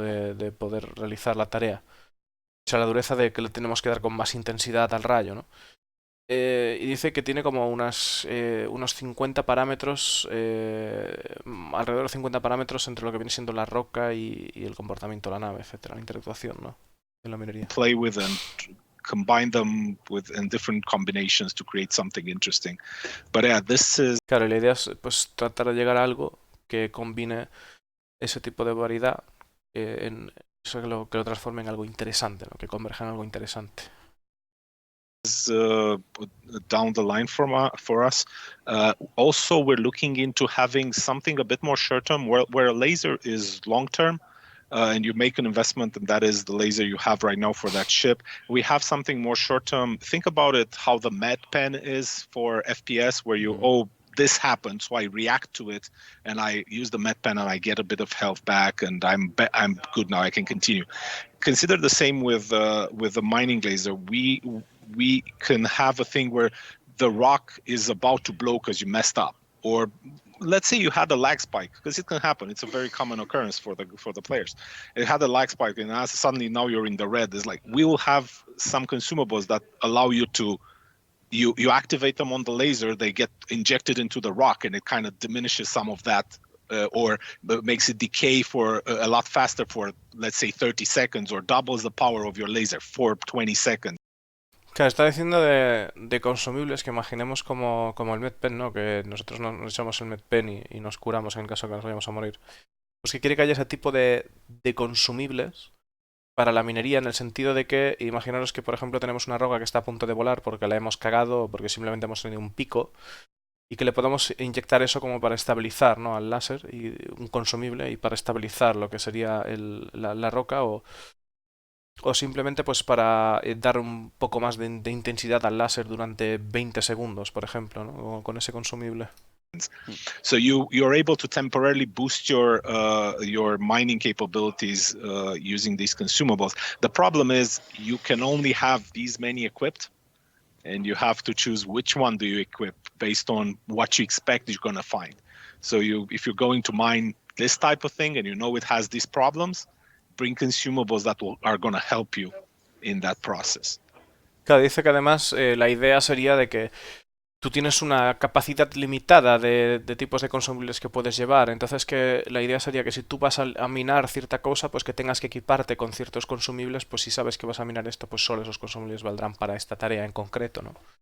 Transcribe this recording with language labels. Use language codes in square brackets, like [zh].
[es] de poder realizar la tarea. O sea, la dureza de que le tenemos que dar con más intensidad al rayo, ¿no? Y dice que tiene como unos 50 parámetros, alrededor de 50 parámetros entre lo que viene siendo la roca y el comportamiento de la nave, etcétera, la interactuación, ¿no? En la minería. [en] Play with and combine them in different combinations to create something interesting. But yeah, this is. [es] Claro, la idea es pues tratar de llegar a algo que combine ese tipo de variedad, eso que lo transforme en algo interesante, ¿no? Que converja en algo interesante. [en] Down the line for us. Also, we're looking into having something a bit more short term, where a laser is long term, and you make an investment, and that is the laser you have right now for that ship. We have something more short term. Think about it, how the med pen is for FPS, where you this happened, so I react to it, and I use the med pen, and I get a bit of health back, and I'm good now. I can continue. Consider the same with the mining laser. We can have a thing where the rock is about to blow because you messed up, or let's say you had a lag spike, because it can happen. It's a very common occurrence for the players. It had a lag spike, and suddenly now you're in the red. It's like we will have some consumables that allow you to you activate them on the laser. They get injected into the rock, and it kind of diminishes some of that. Or makes it decay for a lot faster for, let's say, 30 seconds, or doubles the power of your laser for 20 seconds. [es] Claro, está diciendo de consumibles que imaginemos como el medpen, ¿no? Que nosotros nos echamos el medpen y nos curamos en el caso que nos vayamos a morir. Pues que quiere que haya ese tipo de consumibles para la minería, en el sentido de que, imaginaros que por ejemplo tenemos una roca que está a punto de volar porque la hemos cagado o porque simplemente hemos tenido un pico, y que le podamos inyectar eso como para estabilizar, ¿no? al láser, y un consumible, y para estabilizar lo que sería la roca, o o simplemente pues para dar un poco más de intensidad al láser durante 20 segundos, por ejemplo, ¿no? Con ese consumible. [en] So you're able to temporarily boost your mining capabilities using these consumables. The problem is you can only have these many equipped, and you have to choose which one do you equip based on what you expect you're going to find. So if you're going to mine this type of thing and you know it has these problems, bring consumables that are going to help you in that process. [es] Claro, dice que además la idea sería de que tú tienes una capacidad limitada de tipos de consumibles que puedes llevar. Entonces que la idea sería que si tú vas a minar cierta cosa, pues que tengas que equiparte con ciertos consumibles, pues si sabes que vas a minar esto, pues solo esos consumibles valdrán para esta tarea en concreto, ¿no?